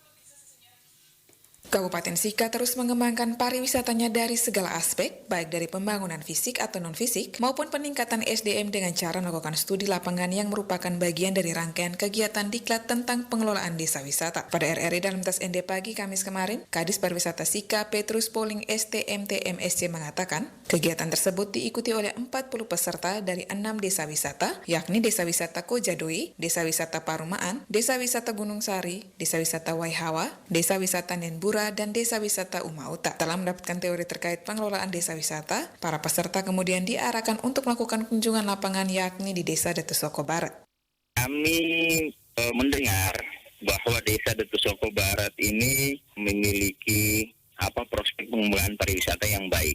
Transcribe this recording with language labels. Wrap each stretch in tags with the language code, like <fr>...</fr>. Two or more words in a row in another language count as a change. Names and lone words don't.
<id>Kabupaten Sika terus mengembangkan pariwisatanya dari segala aspek, baik dari pembangunan fisik atau non-fisik, maupun peningkatan SDM dengan cara melakukan studi lapangan yang merupakan bagian dari rangkaian kegiatan diklat tentang pengelolaan desa wisata. Pada RRI dalam tas ND pagi Kamis kemarin, Kadis Pariwisata Sika Petrus Poling STMTMSC mengatakan, kegiatan tersebut diikuti oleh 40 peserta dari 6 desa wisata, yakni Desa Wisata Kojadoi, Desa Wisata Parumaan, Desa Wisata Gunung Sari, Desa Wisata Waihawa, Desa Wisata Nenbura, dan Desa Wisata Umauta. Setelah mendapatkan teori terkait pengelolaan desa wisata, para peserta kemudian diarahkan untuk melakukan kunjungan lapangan yakni di Desa Detusoko Barat. Kami mendengar bahwa Desa Detusoko Barat ini memiliki prospek pengembangan pariwisata yang baik.</id>